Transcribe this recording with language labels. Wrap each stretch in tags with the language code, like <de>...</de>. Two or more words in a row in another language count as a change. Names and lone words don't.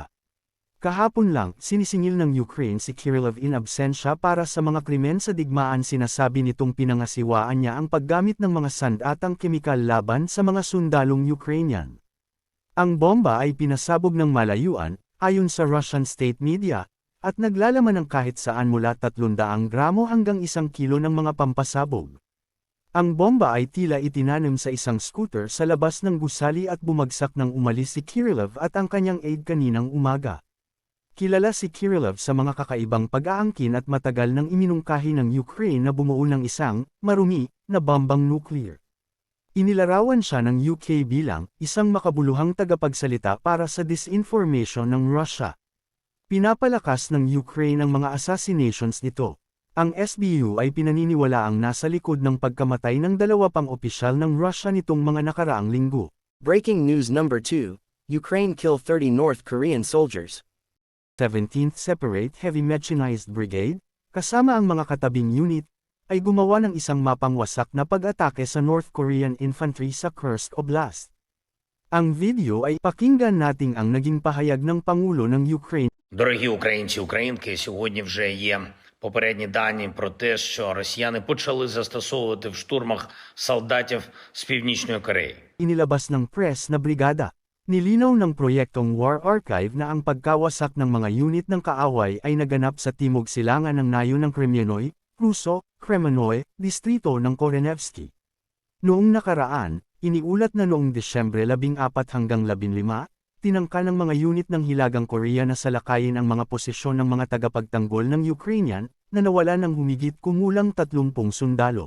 <tl>Kahapon lang, sinisingil ng Ukraine si Kirillov</tl> <la>in absentia</la> <tl>para sa mga krimen sa digmaan. Sinasabi nitong pinangasiwaan niya ang paggamit ng mga sandatang kemikal laban sa mga sundalong Ukrainian. Ang bomba ay pinasabog ng malayuan, ayon sa</tl> <en>Russian state media,</en> <tl>at naglalaman ng kahit saan mula 300 gramo hanggang 1 kilo ng mga pampasabog. Ang bomba ay tila itinanim sa isang scooter sa labas ng gusali at bumagsak nang umalis si Kirillov at ang kanyang aide kaninang umaga. Kilala si Kirillov sa mga kakaibang pag-aangkin at matagal nang iminungkahi ng Ukraine na bumuo ng isang, marumi, na bombang nuclear. Inilarawan siya ng UK bilang isang makabuluhang tagapagsalita para sa disinformation ng Russia. Pinapalakas ng Ukraine ang mga assassinations nito. Ang SBU ay pinaniniwalaang nasa likod ng pagkamatay ng 2 pang opisyal ng Russia nitong mga nakaraang linggo.</tl> <en>Breaking news number 2. Ukraine kill 30 North Korean soldiers. 17th Separate Heavy Mechanized Brigade,</en> <tl>kasama ang mga katabing unit, ay gumawa ng isang mapangwasak na pag-atake sa</tl> <en>North Korean infantry</en> <tl>sa Kursk Oblast. Ang video ay pakinggan nating ang naging pahayag ng Pangulo ng Ukraine.</tl> <uk>Дорогі українці, українки, сьогодні вже є попередні дані про те, що росіяни почали застосовувати в штурмах солдатів з Північної Кореї.</uk> <tl>Inilabas ng press na brigada. Nilinaw ng proyektong War Archive na ang pagkawasak ng mga unit ng kaaway ay naganap sa timog silangan ng nayon ng Kremyanoy, Ruso, Kremenoy, distrito ng Korenevsky. Noong nakaraan, iniulat na noong Desyembre 14 hanggang 15, tinangka ng mga unit ng Hilagang Korea na salakayin ang mga posisyon ng mga tagapagtanggol ng Ukrainian, na nawala ng humigit kumulang 30 sundalo.</tl>